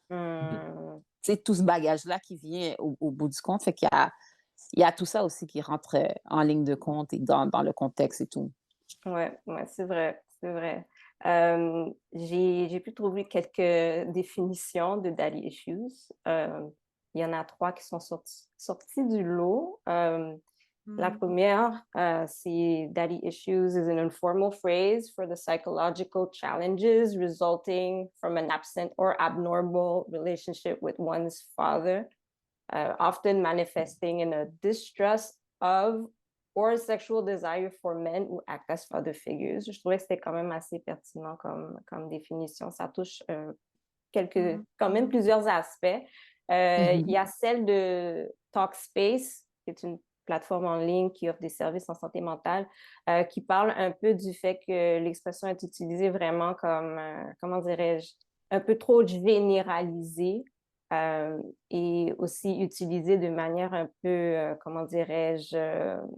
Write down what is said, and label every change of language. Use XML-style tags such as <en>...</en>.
<fr>Tu sais, tout ce bagage-là qui vient au bout du compte. Fait il y a tout ça aussi qui rentre en ligne de compte et dans le contexte et tout. Ouais, ouais, c'est vrai, c'est vrai. J'ai pu trouver quelques définitions de daddy issues. Il y en a 3 qui sont sorties du lot. La première, c'est</fr> <en>daddy issues is an informal phrase for the psychological challenges resulting from an absent or abnormal relationship with one's father, often manifesting in a distrust of or sexual desire for men who act as father figures.</en> <fr>Je trouvais que c'était quand même assez pertinent comme définition. Ça touche quand même plusieurs aspects. Il y a celle de Talkspace, qui est une plateforme en ligne qui offre des services en santé mentale, qui parle un peu du fait que l'expression est utilisée vraiment comme, comment dirais-je, un peu trop généralisée et aussi utilisée de manière un peu, comment dirais-je,</fr>